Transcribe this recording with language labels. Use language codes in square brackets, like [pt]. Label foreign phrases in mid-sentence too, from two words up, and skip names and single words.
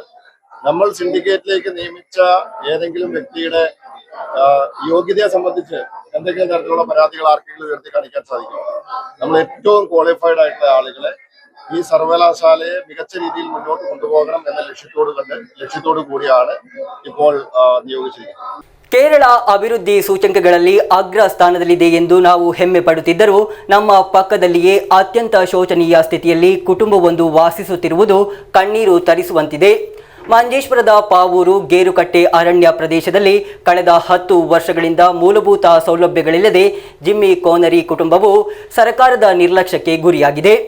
[ml] നമ്മൾ സിൻഡിക്കേറ്റിലേക്ക് നിയമിച്ച ഏതെങ്കിലും വ്യക്തിയുടെ യോഗ്യതയെ സംബന്ധിച്ച് എന്തെങ്കിലും തരത്തിലുള്ള പരാതികൾ ആർക്കെങ്കിലും ഉയർത്തി കാണിക്കാൻ സാധിക്കും. നമ്മൾ ഏറ്റവും ക്വാളിഫൈഡ് ആയിട്ടുള്ള ആളുകളെ ഈ സർവകലാശാലയെ മികച്ച രീതിയിൽ മുന്നോട്ട് കൊണ്ടുപോകണം എന്ന ലക്ഷ്യത്തോടു കൂടിയാണ് ഇപ്പോൾ നിയോഗിച്ചിരിക്കുന്നത്. [kn] ಕೇರಳ ಅಭಿವೃದ್ಧಿ ಸೂಚ್ಯಂಕಗಳಲ್ಲಿ ಅಗ್ರ ಸ್ಥಾನದಲ್ಲಿದೆ ಎಂದು ನಾವು ಹೆಮ್ಮೆ ಪಡುತ್ತಿದ್ದರೂ ನಮ್ಮ ಪಕ್ಕದಲ್ಲಿಯೇ ಅತ್ಯಂತ ಶೋಚನೀಯ ಸ್ಥಿತಿಯಲ್ಲಿ ಕುಟುಂಬವೊಂದು ವಾಸಿಸುತ್ತಿರುವುದು ಕಣ್ಣೀರು ತರಿಸುವಂತಿದೆ. ಮಂಜೇಶ್ವರದ ಪಾವೂರು ಗೇರುಕಟ್ಟೆ ಅರಣ್ಯ ಪ್ರದೇಶದಲ್ಲಿ ಕಳೆದ 10 ವರ್ಷಗಳಿಂದ ಮೂಲಭೂತ ಸೌಲಭ್ಯಗಳಿಲ್ಲದೆ ಜಿಮ್ಮಿ ಕೋನರಿ ಕುಟುಂಬವು ಸರ್ಕಾರದ ನಿರ್ಲಕ್ಷ್ಯಕ್ಕೆ ಗುರಿಯಾಗಿದೆ.